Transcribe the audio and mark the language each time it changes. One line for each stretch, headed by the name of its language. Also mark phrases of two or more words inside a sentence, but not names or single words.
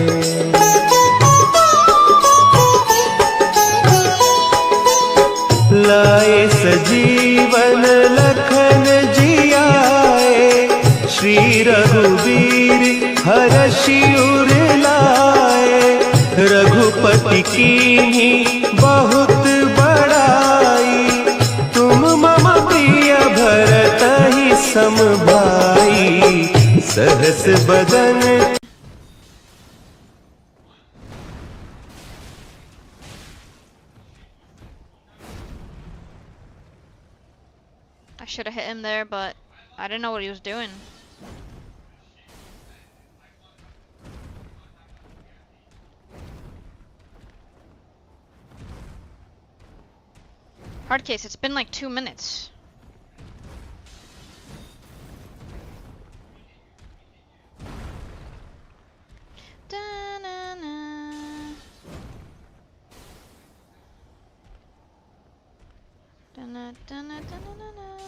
Awadhi: लाए सजीवन लखन जियाए, श्री रघुवीर हरषि उर लाए। रघुपति कीन्ही बहुत बड़ाई, तुम मम प्रिय भरतहि सम भाई। सहस बदन
English: I should have hit him there, but I didn't know what he was doing. Hard case, it's been like 2 minutes. Da-na-na. Da-na-da-na-da-na-na.